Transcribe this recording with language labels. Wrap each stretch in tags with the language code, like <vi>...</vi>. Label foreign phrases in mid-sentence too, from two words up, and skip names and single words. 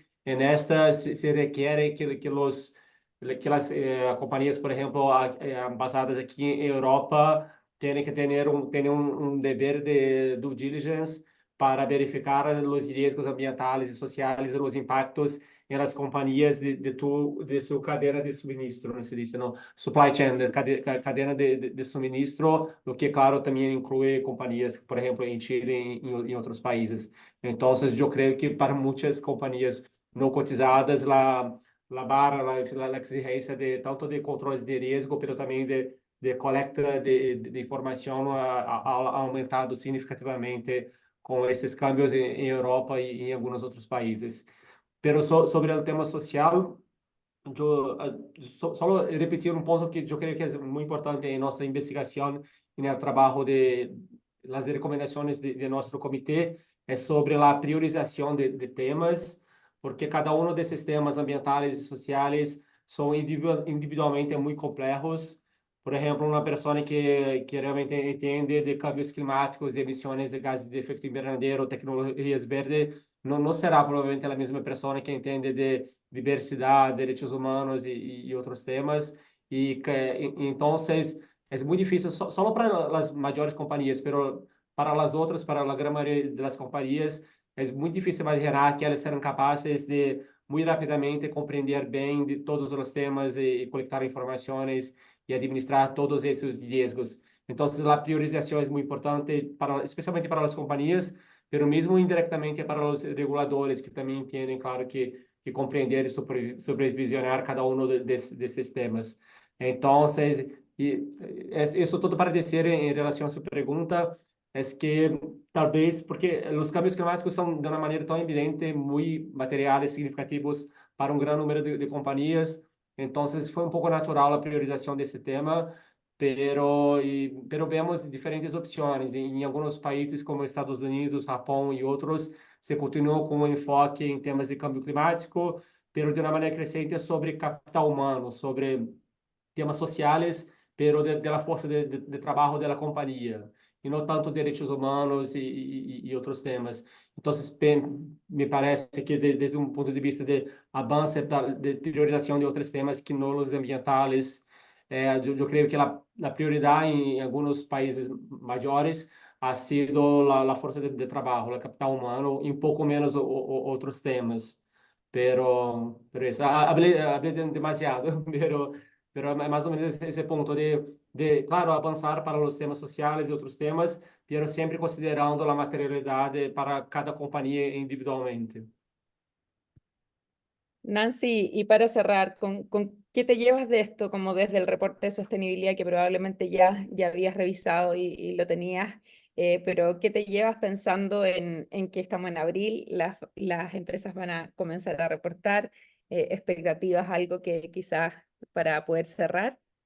<pt>E nesta se requer que as companhias, por exemplo, basadas aqui em Europa, têm que ter um dever de</pt> <en>due diligence</en> <pt>para verificar os riscos ambientais e sociais e os impactos</pt> <es>em las companhias</es> <pt>de sua cadeia de suministro, não se diz, não,</pt> <en>supply chain,</en> <pt>cadeia de suministro, o que, claro, também inclui companhias, por exemplo, em Chile e em outros países. Então, eu creio que para muitas companhias não cotizadas,</pt> <es>la barra, la</es> <pt>exigência de tanto de controles de risco, pero também de coleta de informação ha aumentado significativamente com esses cambios em Europa e em alguns outros países. Pero sobre o tema social, só repetir um ponto que eu creio que é muito importante em nossa investigação e no trabalho de as recomendações de nosso comitê é sobre a priorização de temas, porque cada um desses temas ambientais e sociais são individualmente muito complexos. Por exemplo, uma pessoa que realmente entende de cambios climáticos, de emissões de gases de efeito invernadero, tecnologias verdes,</pt> <es>no será probablemente la misma persona que entiende de diversidad, derechos humanos y otros temas. Entonces, es muy difícil, solo para las mayores compañías, pero para las otras, para la gran mayoría de las compañías, es muy difícil imaginar que</es> <pt>elas serão</pt> <es>capaces de muy rápidamente comprender bien de todos los temas y colectar informaciones y administrar todos esos riesgos. Entonces, la priorización es muy importante, especialmente para las compañías, pero</es> <pt>mesmo indiretamente para os reguladores, que também entendem, claro, que compreender e supervisionar cada um desses temas. Então, isso tudo para dizer em relação à sua pergunta, é que talvez, porque os cambios climáticos são de uma maneira tão evidente, muito materiais, significativos para um grande número de companhias, então foi um pouco natural a priorização desse tema, pero vemos diferentes opções. Em alguns países, como Estados Unidos, Japão e outros, se continua com um enfoque em temas de câmbio climático, pero de uma maneira crescente sobre capital humano, sobre temas sociais,</pt> <es>pero de la</es> <pt>força de trabalho da companhia, e não tanto direitos humanos e outros temas. Então, me parece que desde um ponto de vista de avanço, de priorização de outros temas que não os ambientais, eu creio que a prioridade em alguns países maiores ha sido a força de trabalho, o capital humano, e um pouco menos outros temas.</pt> <es>Pero eso, hablé demasiado, pero</es> <pt>é mais ou menos esse ponto claro, avançar para os temas sociais e outros temas, pero sempre considerando a materialidade para cada companhia individualmente.</pt> <es>Nancy, y para cerrar, ¿con qué te llevas de esto, como desde el reporte de sostenibilidad que probablemente ya habías revisado y lo tenías, pero qué te llevas pensando en que estamos en abril, las empresas van a comenzar a reportar, expectativas, algo que quizás para poder cerrar?</es>